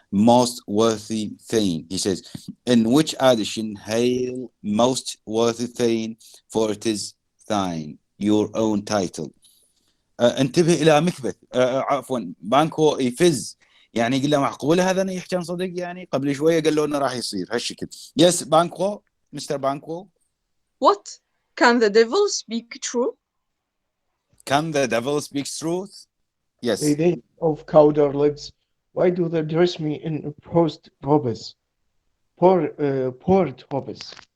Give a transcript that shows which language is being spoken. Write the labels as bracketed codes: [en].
[en] Most worthy Thane, he says, in which addition hail most worthy Thane, for it is thine, your own title. [ar] انتبه الى مكبث، عفوا بانكو يفز، يعني يقول له معقول هذا أنا يحكي عن صدق؟ يعني قبل شويه قال له انه راح يصير هالشكل. [en] Yes Banquo, mister Banquo. What? Can the devil speak true? Can the devil speak truth? Yes. The Thane of Cawdor lives. Why do they dress me in post robes? Port robes.